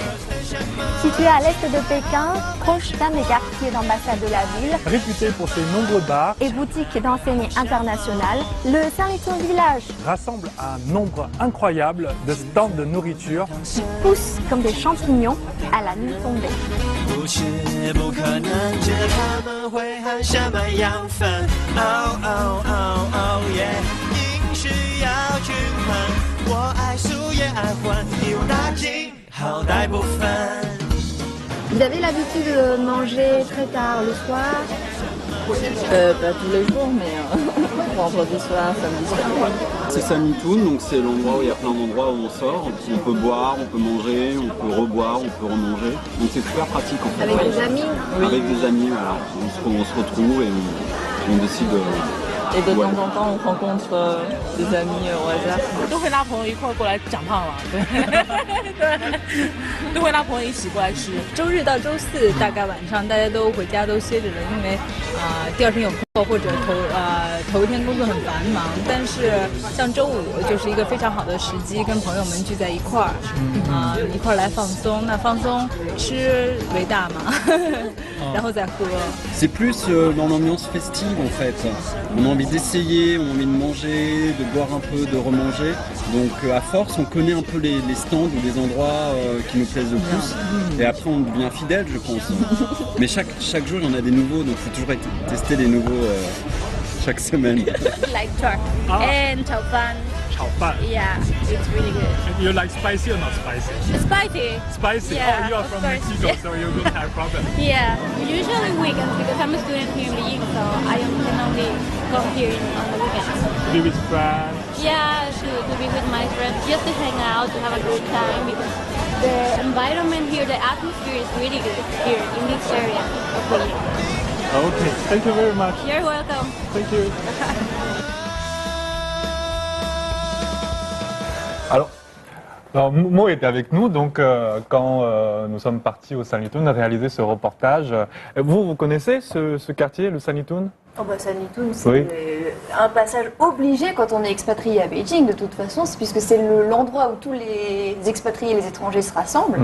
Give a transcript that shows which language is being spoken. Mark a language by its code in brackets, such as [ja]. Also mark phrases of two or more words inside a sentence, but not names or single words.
[fr] Situé à l'est de Pékin, proche d'un des quartiers d'ambassade de la ville Réputé pour ses nombreux bars, et boutiques d'enseignes internationales, le Sanlitun Village rassemble un nombre incroyable de stands de nourriture pousse comme des champignons à la nuit tombée. [zh] 不是不可能，觉得他们会和什么样分？哦哦哦哦耶！饮食要均衡，我爱素也爱荤，一网打尽，好歹不分。 [fr] Vous avez l'habitude de manger très tard le soir? Pas tous les jours, mais vendredi soir, samedi soir. C'est Sanlitun, donc c'est l'endroit où il y a plein d'endroits où on sort. On peut boire, on peut manger, on peut reboire, on peut remanger. Donc c'est super pratique en fait. Avec des amis? Avec des amis, voilà. On se retrouve et on décide. Et de Ouais. temps en temps, on rencontre des amis au hasard. [zh] 都会拉朋友一块儿过来长胖了，对，对，都会拉朋友一起过来吃。周日到周四大概晚上大家都回家都歇着了，因为第二天有课或者头一天工作很繁忙，但是像周五就是一个非常好的时机，跟朋友们聚在一块儿，一块儿来放松。那放松吃为大嘛，然后再喝。 [fr] C'est plus dans l'ambiance festive en fait. On a envie d'essayer, on a envie de manger, de boire un peu, de remanger. Donc à force, on connaît un peu les stands ou les endroits qui nous plaisent le plus. Et après, on devient fidèle, je pense. Mais chaque jour, il y en a des nouveaux, donc il faut toujours tester les nouveaux chaque semaine. [en] Like turk and [zh] 炒饭. 炒饭. [en] Yeah, it's really good. You like spicy or not spicy? Spicy. Spicy. Yeah, oh, you are of from course. Mexico, so you don't have problem. Yeah, usually weekends because I'm a student here in Beijing, so I can only come here on the weekends. Be with friends. Yeah, to be with my friends, just to hang out, to have a good time because the environment here, the atmosphere is really good here in this area of Beijing. Okay, thank you very much. You're welcome. Thank you. [fr] Alors, Mo était avec nous, donc quand nous sommes partis au Sanlitun réaliser ce reportage. Vous connaissez ce quartier, le Sanlitun? Oh bah Sanlitun, c'est Oui. un passage obligé quand on est expatrié à Beijing, de toute façon, puisque c'est l'endroit où tous les expatriés et les étrangers se rassemblent.